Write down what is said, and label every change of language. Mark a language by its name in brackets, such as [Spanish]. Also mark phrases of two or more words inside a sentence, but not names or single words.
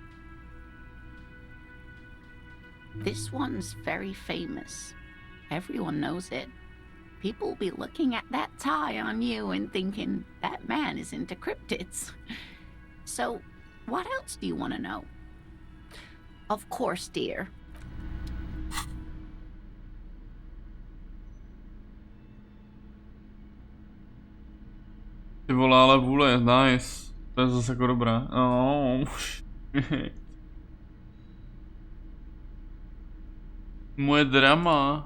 [English] This one's very famous. Everyone knows it. People will be looking at that tie on you and thinking, that man is into cryptids. So, what else do you want to know? Of course, dear. [Czech] Ty vole, ale vůle, nice. To je zase jako dobrá. Oh. Moje drama.